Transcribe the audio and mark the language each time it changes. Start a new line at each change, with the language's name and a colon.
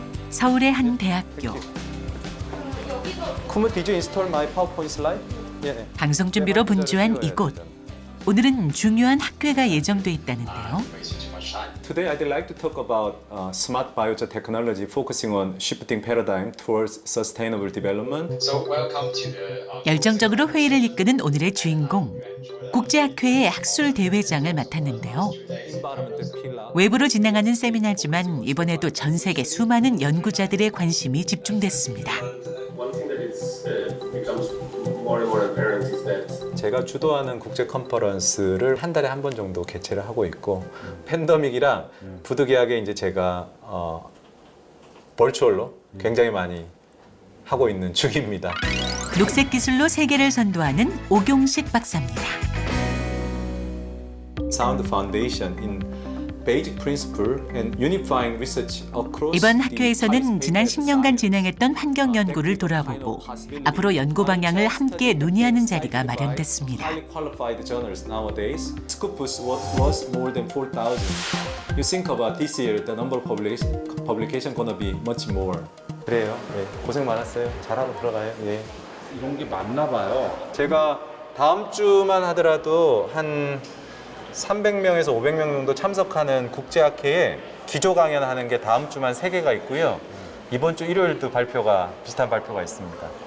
Korean: 서울의 한 대학교.
English: Did you install my PowerPoint slide? Yeah.
Korean: 방송 준비로 분주한 이곳. 오늘은 중요한 학회가 예정돼 있다는데요.
English: Today I'd like to talk about smart biojet technology focusing on shifting paradigm towards sustainable development. So welcome to the
Korean: 열정적으로 회의를 이끄는 오늘의 주인공. 국제학회의 학술 대회장을 맡았는데요. 외부로 진행하는 세미나지만 이번에도 전 세계 수많은 연구자들의 관심이 집중됐습니다.
English: One thing that becomes more and more apparent is that
Korean: 제가 주도하는 국제 컨퍼런스를 한 달에 한 번 정도 개최를 하고 있고 팬데믹이라 부득이하게 이제 제가 버추얼로 굉장히 많이 하고 있는 중입니다. 녹색 기술로 세계를 선도하는 오경식 박사입니다.
English: Sound Foundation in Basic Principle and Unifying Research Across
Korean: 이번 학회에서는 지난 10년간 진행했던 환경 연구를 돌아보고 앞으로 연구 방향을 함께 논의하는 자리가 마련됐습니다.
English: Highly qualified journals nowadays. Scopus was more than 4,000. You think about this year, the number of publication gonna be much more.
Korean: 그래요. 네. 고생 많았어요. 잘하고 들어가요. 네. 이런 게 맞나 봐요. 제가 다음 주만 하더라도 한 300명에서 500명 정도 참석하는 국제학회에 기조 강연하는 게 다음 주만 3개가 있고요. 이번 주 일요일도 비슷한 발표가 있습니다.